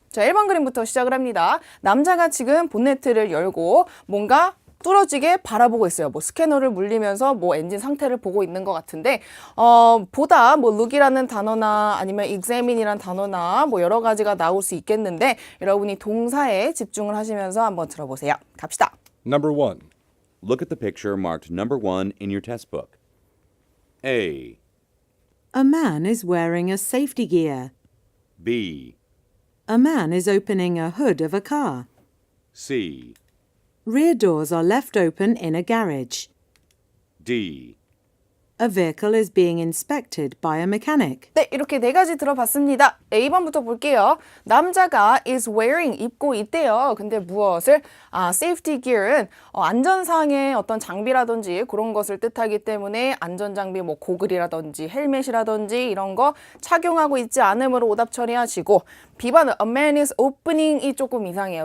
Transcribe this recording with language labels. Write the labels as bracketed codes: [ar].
[ko] 자, 1번 그림부터 시작을 합니다. 남자가 지금 본네트를 열고 뭔가 뚫어지게 바라보고 있어요. 뭐 스캐너를 물리면서 뭐 엔진 상태를 보고 있는 것 같은데 보다 뭐 look이라는 단어나 아니면 examine이라는 단어나 뭐 여러 가지가 나올 수 있겠는데 여러분이 동사에 집중을 하시면서 한번 들어보세요. 갑시다. [en] Number 1. Look at the picture marked number 1 in your test book. A. A man is wearing a safety gear. B. A man is opening a hood of a car. C. Rear doors are left open in a garage. D. A vehicle is being inspected by a mechanic. [ko] 네, 이렇게 4가지 들어봤습니다. A번부터 볼게요. 남자가 [en] is wearing, [ko] 입고 있대요. 근데 무엇을? safety gear은 안전상의 어떤 장비라든지 그런 것을 뜻하기 때문에 안전장비, 뭐 고글이라든지 헬멧이라든지 이런 거 착용하고 있지 않으므로 오답 처리하시고 B번은 [en] a man is opening [ko] 이 조금 이상해요.